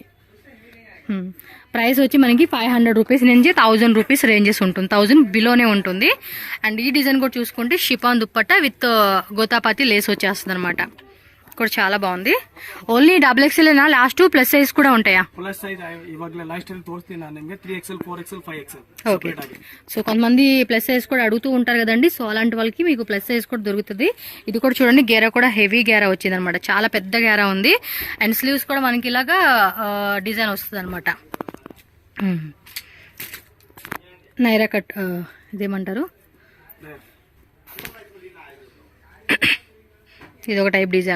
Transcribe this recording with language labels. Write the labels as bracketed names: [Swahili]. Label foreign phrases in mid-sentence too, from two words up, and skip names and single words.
[Telugu] ప్రైస్ వచ్చి మనకి 500 రూపీస్ నుంచి 1000 [English] rupees ranges [Telugu] ఉంటుంది. 1000 బిలోనే ఉంటుంది. అండ్ ఈ డిజైన్ కూడా చూసుకుంటే [English] chiffon dupatta with gota patti lace [Telugu] వచ్చేస్తుంది అనమాట. కూడా చాలా బాగుంది. [English] only XXL last plus size [Telugu] కూడా ఉంటాయా? [English] plus size [Kannada] ಇವಾಗಲೇ ಲಾಸ್ಟ್ ಅಲ್ಲಿ ತೋರಿಸ್ತೀನಿ ನಾನು ನಿಮಗೆ 3XL 4XL 5XL. [Telugu] ఓకే. సో కొంతమంది [English] plus size [Telugu] కూడా అడుగుతూ ఉంటారు కదండి. సో అలాంటి వాళ్ళకి మీకు [English] plus size [Telugu] కూడా దొరుకుతుంది. ఇది కూడా చూడండి గేరా కూడా హెవీ గేరా వచ్చింది అనమాట. చాలా పెద్ద గేరా ఉంది. [English] and sleeves [Telugu] కూడా మనకి ఇలాగా డిజైన్ వస్తుంది అనమాట. [English] Nyra cut [Telugu] ఇదేమంటారు, ఇది ఒక [English] type design.